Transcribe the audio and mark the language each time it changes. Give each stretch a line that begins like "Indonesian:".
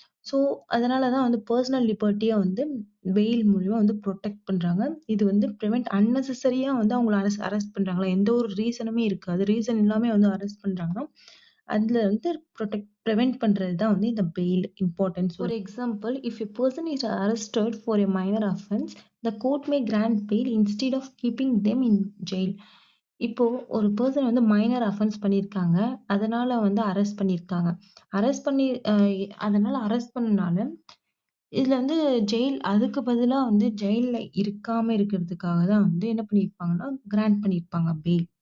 Tamil: So, அதனால தான் வந்து பெர்சனல் லிபர்ட்டிய வந்து பெயில் மூலியமா வந்து புரொடெக்ட் பண்றாங்க. இது வந்து அன்னெசசரியா வந்து அவங்கள அரெஸ்ட் பண்றாங்களா, எந்த ஒரு ரீசனுமே இருக்காது. ரீசன் இல்லாம வந்து அரெஸ்ட் பண்றாங்கன்னா, அதுல வந்து பிரிவென்ட் பண்றது தான் வந்து இந்த பெயில் இம்பார்ட்டன்ட் சொல்றேன்.
English: For example, if a person is arrested for a minor offense, the court may grant bail instead of keeping them in jail.
Tamil: இப்போ ஒரு பெர்சன் வந்து மைனர் அஃபென்ஸ் பண்ணியிருக்காங்க. அதனால வந்து அரெஸ்ட் பண்ணியிருக்காங்க. அரெஸ்ட் பண்ணி அதனால அரெஸ்ட் பண்ணனால, இதுல வந்து அதுக்கு பதிலா வந்து ஜெயில்ல இருக்காம இருக்கிறதுக்காக தான் வந்து என்ன பண்ணியிருப்பாங்கன்னா, கிராண்ட் பண்ணியிருப்பாங்க பெயில்.